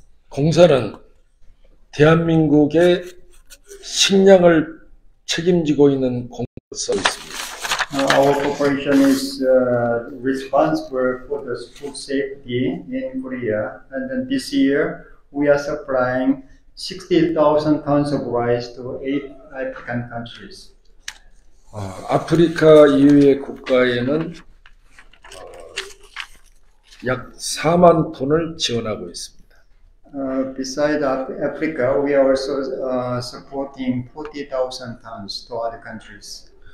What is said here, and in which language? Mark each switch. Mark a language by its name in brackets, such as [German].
[Korean] 공사는 대한민국의 식량을 책임지고 있는 공사로 있습니다. [English] Our corporation is responsible for the food safety in Korea, and then this year we are supplying 60,000 tons of rice to 8 African countries. [Korean] 아프리카 이외의 국가에는 약 4만 톤을 지원하고 있습니다. [English] Besides Africa, we are also supporting 40,000 tons to other countries.